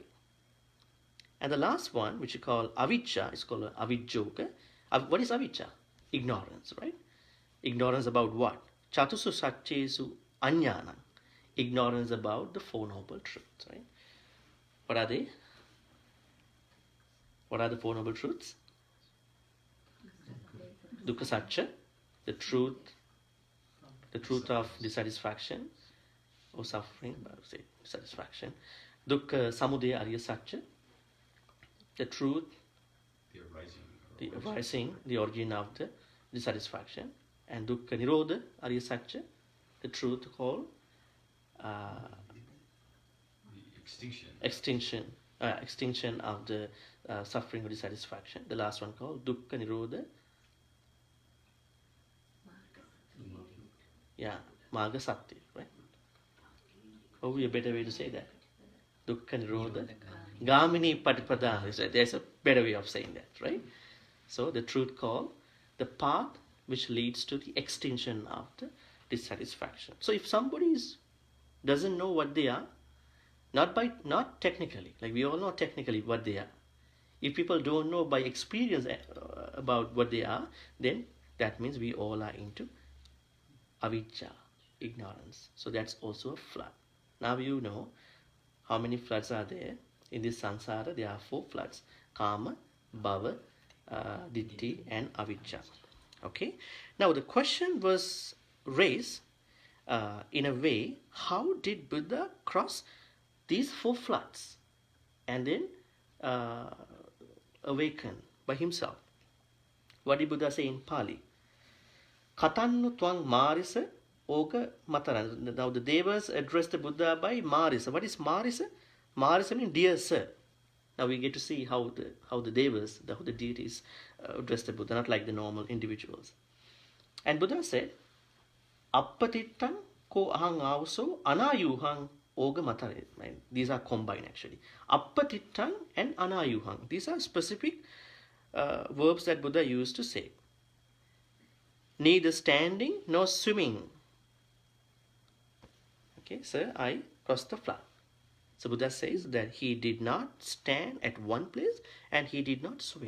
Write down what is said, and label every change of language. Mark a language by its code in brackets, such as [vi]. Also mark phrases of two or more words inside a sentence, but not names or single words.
[en] And the last one, which we call avijja, is called avijjoga. What is avijja? Ignorance, right? Ignorance about what? [sa] Chatusu satyesu anyana. [en] Ignorance about the Four Noble Truths, right? What are they? What are the Four Noble Truths? [sa] Dukkha satya, [en] the truth of dissatisfaction or suffering, say satisfaction. [sa] Dukkha samudaya arya satya, [en] the truth, the origin of the dissatisfaction. [sa] And dukkha nirodha arya satya, [en] the truth called extinction of the suffering or dissatisfaction. The last one called [sa] dukkha nirodha. [en] Yeah, [sa] marga satya, [en] right? What would be a better way to say that? [pi] Dukkha nirodha gamini patipada. [en] There's a better way of saying that, right? So the truth call, the path which leads to the extinction of the dissatisfaction. So if somebody doesn't know what they are, not technically, like we all know technically what they are. If people don't know by experience about what they are, then that means we all are into avijja, ignorance. So that's also a flood. Now you know how many floods are there in this samsara. There are 4 floods: [pi] kama, bhava, ditthi, [en] and avijja. Okay. Now the question was raised in a way: how did Buddha cross these 4 floods and then awaken by himself? What did Buddha say in Pali? [pi] Katannu twang marisa Oghatarana. [en] Now the Devas addressed the Buddha by Marisa. What is Marisa? Marisa means dear sir. Now we get to see how the Devas, how the deities addressed the Buddha, not like the normal individuals. And Buddha said, [pi] Appatittam ko ahang avso anayuhang Oghamatare. [en] These are combined actually. Appatittam and anayuhang. These are specific verbs that Buddha used to say. Neither standing nor swimming. Okay, sir, I crossed the flood. So Buddha says that he did not stand at one place and he did not swim.